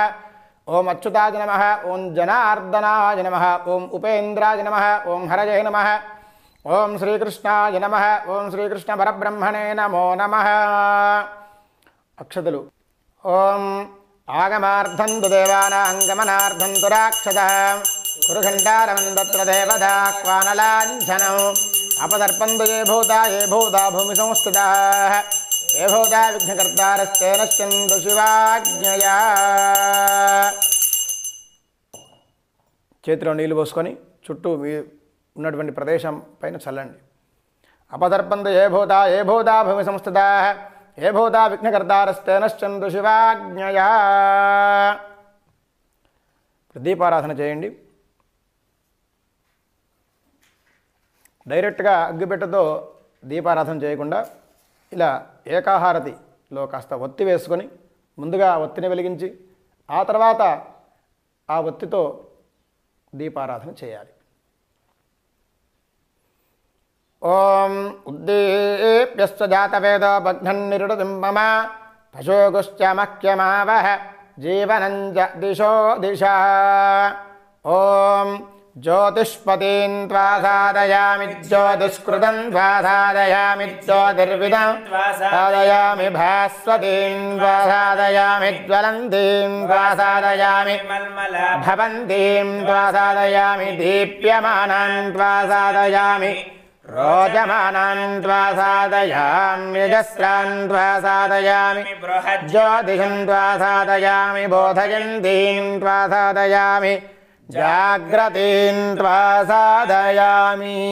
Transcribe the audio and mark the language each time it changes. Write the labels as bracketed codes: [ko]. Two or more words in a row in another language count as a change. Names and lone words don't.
[sa] ఓం అచ్యుతాయ నమః ఓం జనార్దనాయ నమః ఓం ఉపేంద్రాయ నమః ఓం హరయే నమః ఓం శ్రీకృష్ణాయ నమః ఓం శ్రీకృష్ణ పరబ్రహ్మణే నమో నమః అక్షతలు ఓం ఆగమార్థం తు దేవానాం గమనార్థం తు రాక్షసః కురుఘంటారమం తత్ర దేవతా క్వానలాంఛనం अपदर्पन्तु ये भूता भूमि संस्थिताः ये भूता विघ्नकर्तारस्ते नश्यन्तु शिवाज्ञया [te] చేతిలో నీళ్లు పోసుకొని చుట్టూ ఉన్నటువంటి ప్రదేశం పైన చల్లండి [sa] अपदर्पन्तु ये भूता भूमि संस्थिताः ये भूता विघ्नकर्तारस्ते नश्यन्तु शिवाज्ञया [te] దీపారాధన చేయండి డైరెక్ట్గా అగ్గిపెట్టెతో దీపారాధన చేయకుండా ఇలా ఏకాహారతిలో కాస్త ఒత్తి వేసుకొని ముందుగా ఒత్తిని వెలిగించి ఆ తర్వాత ఆ ఒత్తితో దీపారాధన చేయాలి. [sa] ఓం ఉద్దీప్యస్వ జాతవేదో బధ్నన్నిరుడుం మమ పశోగుశ్చ మఖ్యమావహ జీవనంజ దిశో దిశా. ఓం ज्योतिष्पतीं त्वा साधयामि ज्योतिष्कृतं त्वा साधयामि ज्योतिर्विदं साधयामि भास्वतीं त्वा साधयामि ज्वलन्तीं त्वा साधयामि भवन्तीं त्वा साधयामि दीप्यमानां त्वा साधयामि रोचमानां त्वा साधयामि यजस्रां त्वा साधयामि ज्योतिषं त्वा साधयामि बोधयन्तीं त्वा साधयामि जाग्रतीं त्वा साधयामि.